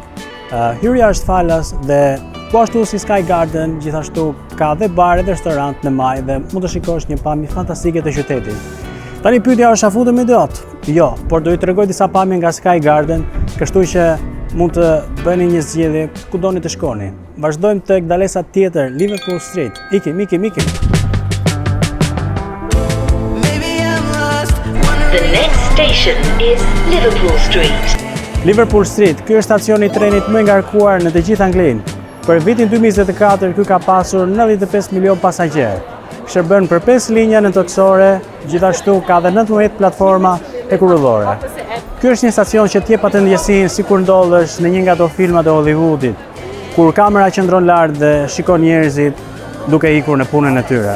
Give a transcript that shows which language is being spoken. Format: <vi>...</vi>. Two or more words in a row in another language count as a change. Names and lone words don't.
<sq>Hyrja është falas dhe po ashtu si Sky Garden, gjithashtu ka dhe bar dhe restorant në maj dhe mund të shikosh një pamje fantastike të qytetit. Tani pyetja është a futemi dot? Jo, por do ju tregoj disa pamje nga Sky Garden, kështu që mund të bëni një zgjedhje ku doni të shkoni. Vazhdojmë tek dalesa tjetër, Liverpool Street. Ikim.</sq> <en>The next station is Liverpool Street.</en> <sq>Liverpool Street, ky është stacioni i trenit më i ngarkuar në të gjithë Anglinë. Për vitin 2024 ky ka pasur 95 milion pasagjerë. Shërben për 5 linja nëntokësore, gjithashtu ka dhe 19 platforma hekurudhore. Ky është një stacion që t'jep atë ndjesinë sikur ndodhesh në një nga ato filmat e Hollywoodit, kur kamera qëndron lart dhe shikon njerëzit duke ikur në punën e tyre.</sq>